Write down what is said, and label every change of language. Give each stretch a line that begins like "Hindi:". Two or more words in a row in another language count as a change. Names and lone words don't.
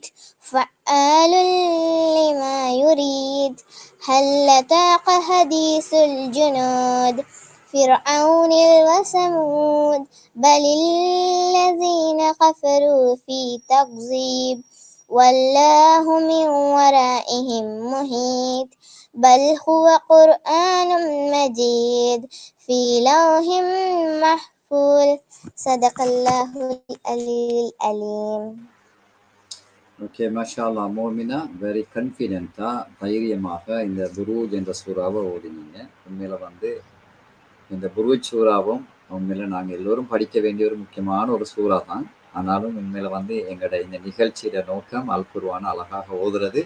Arabic: فعال لما يريد هل أتاك حديث الجنود فرعون وثمود بل الذين كفروا في تكذيب والله من ورائهم محيط بل هو قرآن مجيد في لوح محفوظ صدق الله العلي العليم.
Tamil: ஓகே
Arabic: ما شاء الله
Tamil: மோமினா
English: very confident
Tamil: தைரியமாக இந்த புரூஜ் என்ற சூறாவை ஓடினீங்க. உண்மையில இந்த புரூஜ் சூறாவும் உண்மையில நாங்கள் எல்லோரும் படிக்க வேண்டிய ஒரு முக்கியமான ஒரு சூறா தான். ஆனாலும் உண்மையில எங்களோட இந்த நிகழ்ச்சியோட நோக்கம் அல் குர்ஆனை அழகாக ஓதுறது.